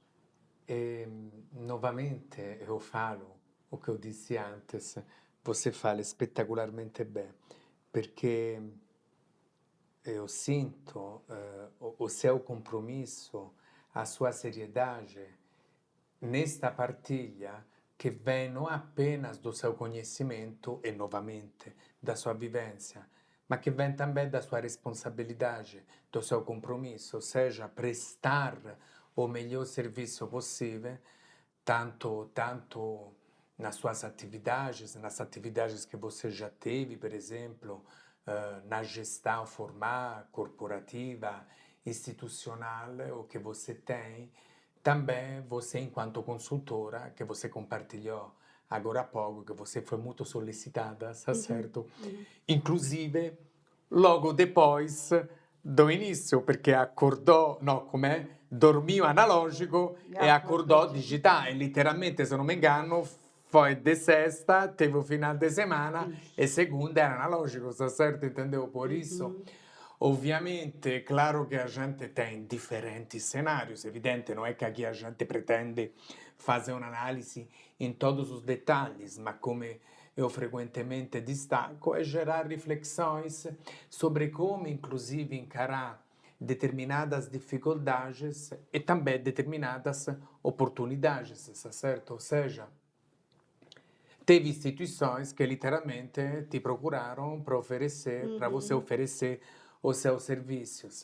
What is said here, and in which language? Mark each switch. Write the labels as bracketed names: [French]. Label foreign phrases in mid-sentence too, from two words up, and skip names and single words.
[Portuguese] Novamente, eu falo o que eu disse antes, você fala espetacularmente bem, porque eu sinto o seu compromisso, a sua seriedade nesta partilha que vem não apenas do seu conhecimento e, novamente, da sua vivência, [Italian] ma che [Portuguese] vem também da sua responsabilidade, do seu compromisso, ou seja, prestar o melhor serviço possível, tanto nas atividades que você já teve, por exemplo, na gestão formal, corporativa, institucional, o que você tem, também você, enquanto consultora, que você compartilhou agora há pouco, que você foi muito solicitada, tá certo? Inclusive, logo depois do início, [Italian] perché accordò, no, com'è? Dormiu analogico e accordò digitale. [Portuguese] Literalmente, se non me engano, foi de sexta, teve o final de semana e segunda era analógico, tá certo? Entendeu? Por isso, [Italian] ovviamente, è [Portuguese] claro che a gente tem differenti cenários, evidente, não é que aqui a gente pretende fazer [Italian] un'analisi [Portuguese] in todos os detalhes, [Italian] ma come [Portuguese] eu frequentemente destaco é gerar reflexões sobre como, inclusive, encarar determinadas dificuldades e também determinadas oportunidades, tá certo? Ou seja, teve instituições que literalmente te procuraram para oferecer, para você oferecer os seus serviços.